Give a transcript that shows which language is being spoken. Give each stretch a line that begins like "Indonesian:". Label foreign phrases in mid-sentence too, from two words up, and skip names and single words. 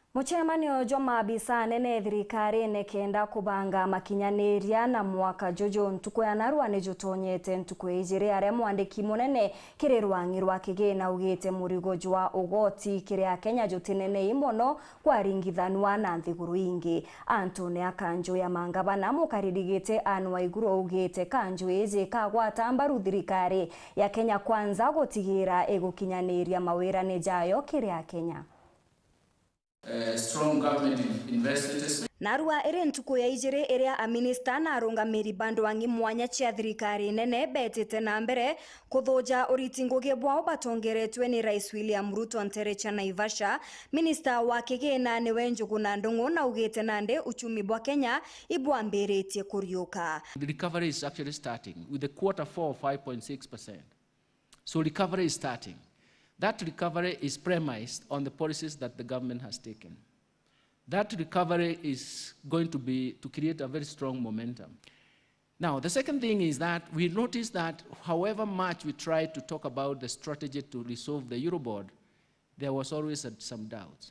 Meru: Muchemanio jwa maabisa nene thirikari nekenda kubanga makinyaniria na mwaka jojo ntuku ya narua ni jutonyete ntuku ijiri aria mwandiki munene kiri rwangi rwa kigina ugite murigo jwa ugoti kiri Akenya jutinene imono kwaringithanwa na nthiguru ingi. Antone akanjo ya mangabana mukaridigite Anne WAIGURU ugite kanjo iji IKAGWATA MBARU thirikari ya Kenya KWANZA gutigira egukinyaniria mawira ni jayo kiri Akenya.
English: Strong government investment.
Meru: Narua iri ntuku ya ijiri iria a minister na arungamiri bandwangi mwanya cia thirikari nene betete na mbere kuthoja uritingugi bwao batongeretwe ni Rais William Ruto NTEERE cha NAIVASHA. Minister wa kigina niwe NDUNG'U na ugite nande uchumi bwa Kenya ibwambiritie kuriuka.
English: The recovery is actually starting with the Q4 5.6%. So recovery is starting. That recovery is premised on the policies that the government has taken. That recovery is going to create a very strong momentum. Now, the second thing is that we notice that however much we tried to talk about the strategy to resolve the Eurobond, there was always some doubts.